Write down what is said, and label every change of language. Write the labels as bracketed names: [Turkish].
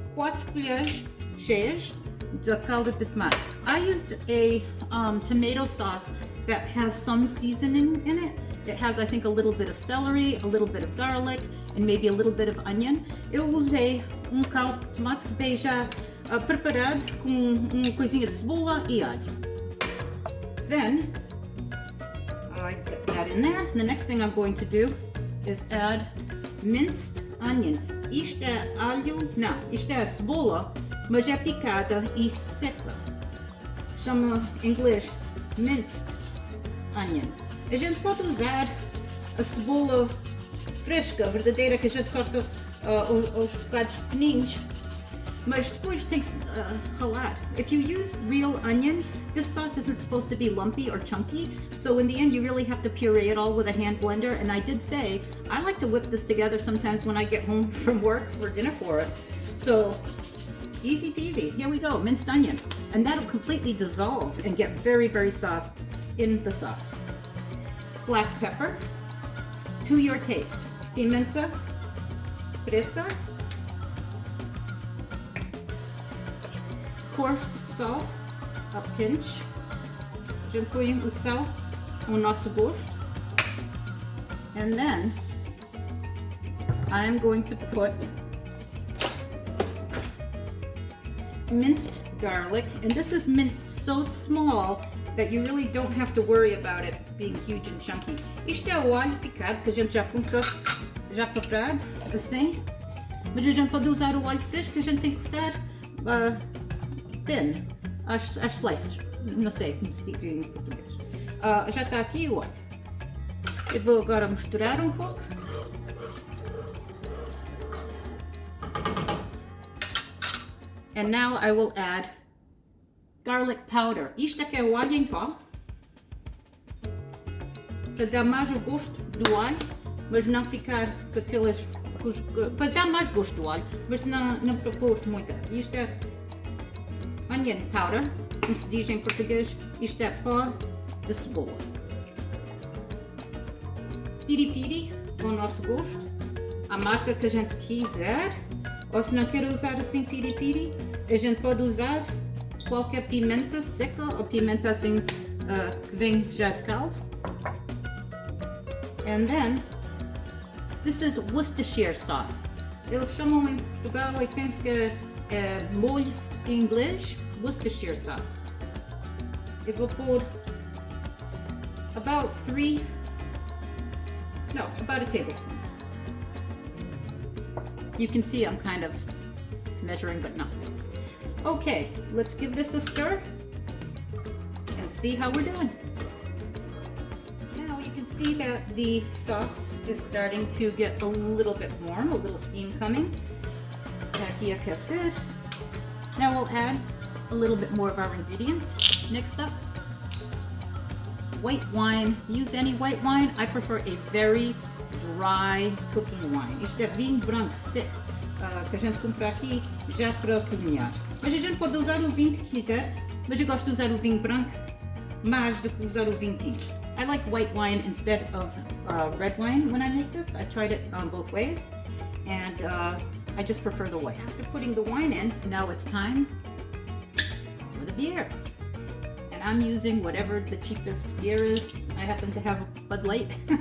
[Portuguese] 4 colheres cheias de calda de tomate. [English] I used a tomato sauce that has some seasoning in it. It has, I think, a little bit of celery, a little bit of garlic, and maybe a little bit of onion. [Portuguese] Eu usei caldo de tomate que veio já preparado com uma coisinha de cebola e alho. [English] Then, I put that in there. The next thing I'm going to do is add minced onion. [Portuguese] Isto é alho, não, isto é cebola, mas é picada e seca. Chama em inglês [English] minced onion. [Portuguese] A gente pode usar a cebola fresca, verdadeira, que a gente corta os bocados pequeninos. Mas depois tem que ralar. [English] If you use real onion, this sauce isn't supposed to be lumpy or chunky. So in the end, you really have to puree it all with a hand blender. And I did say, I like to whip this together sometimes when I get home from work for dinner for us. So easy peasy, here we go, minced onion. And that'll completely dissolve and get very, very soft in the sauce. Black pepper, to your taste. [Portuguese] Pimenta preta. [English] Coarse salt, a pinch. [Portuguese] A gente põe o sal ao nosso gosto. [English] And then I'm going to put minced garlic, and this is minced so small that you really don't have to worry about it being huge and chunky. [Portuguese] Isto é o alho picado que a gente já comprou, já preparado, assim. Mas a gente pode usar o alho fresco que a gente tem que cortar [English] thin, [Portuguese] as slices. Não sei como se diz em português. Já está aqui o alho. Eu vou agora misturar um pouco. [English] And now I will add garlic powder. [Portuguese] Isto é que é o alho em pó. Para dar mais o gosto do alho, mas não ficar com aquelas... Para dar mais gosto do alho, mas não para pôr muita. Isto é [English] onion powder, [Portuguese] como se diz em português. Isto é pó de cebola. Piripiri, com o nosso gosto. A marca que a gente quiser. Ou se não quer usar assim piripiri, a gente pode usar qualquer pimenta seca ou pimenta assim que vem já de caldo. [English] And then, this is Worcestershire sauce. [Portuguese] Eles chamam em Portugal, eu penso que é molho em inglês, Worcestershire sauce. Eu vou pôr [English] about a tablespoon. You can see I'm kind of measuring, but not. Okay, let's give this a stir and see how we're doing. Now you can see that the sauce is starting to get a little bit warm, a little steam coming. [Portuguese] Aqui aquecer. [English] Now we'll add a little bit more of our ingredients. Next up, white wine. Use any white wine. I prefer a very dry cooking wine. Isto é vinho branco seco, que a gente compra aqui já para cozinhar. Mas a gente pode usar o vinho que quiser, mas eu gosto de usar o vinho branco mais do que usar o vinho tinto. I like white wine instead of red wine when I make this. I tried it on both ways, and I just prefer the white. After putting the wine in, now it's time for the beer. And I'm using whatever the cheapest beer is. I happen to have Bud Light.